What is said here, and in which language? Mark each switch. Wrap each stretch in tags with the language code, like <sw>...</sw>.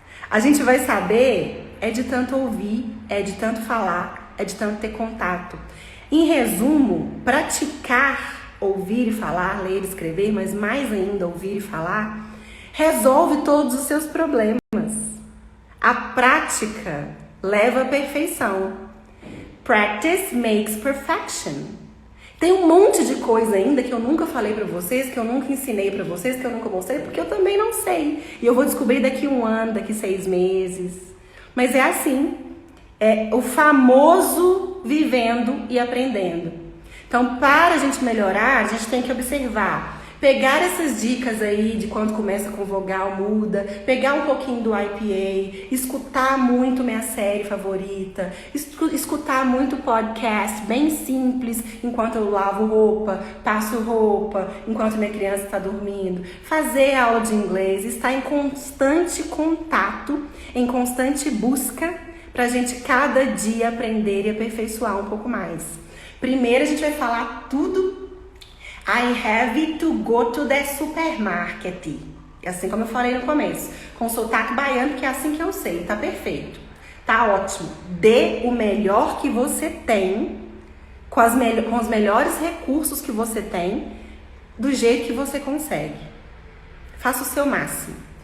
<pt>A gente vai saber é de tanto ouvir, é de tanto falar, é de tanto ter contato. Em resumo, praticar ouvir e falar, ler e escrever, mas mais ainda ouvir e falar, resolve todos os seus problemas. A prática leva à perfeição.</pt> <en>Practice makes perfection.</en> <pt>Tem um monte de coisa ainda que eu nunca falei pra vocês, que eu nunca ensinei pra vocês, que eu nunca mostrei, porque eu também não sei. E eu vou descobrir daqui 1 ano, daqui 6 meses. Mas é assim, é o famoso vivendo e aprendendo. Então, para a gente melhorar, a gente tem que observar, pegar essas dicas aí de quando começa com vogal muda, pegar um pouquinho do IPA, escutar muito minha série favorita, escutar muito podcast bem simples enquanto eu lavo roupa, passo roupa, enquanto minha criança está dormindo, fazer aula de inglês, estar em constante contato, em constante busca, para a gente cada dia aprender e aperfeiçoar um pouco mais. Primeiro a gente vai falar tudo.</pt> <en>I have to go to the supermarket.</en> <pt>Assim como eu falei no começo. Com sotaque baiano, que é assim que eu sei. Tá perfeito. Tá ótimo. Dê o melhor que você tem, com os melhores recursos que você tem, do jeito que você consegue. Faça o seu máximo.</pt>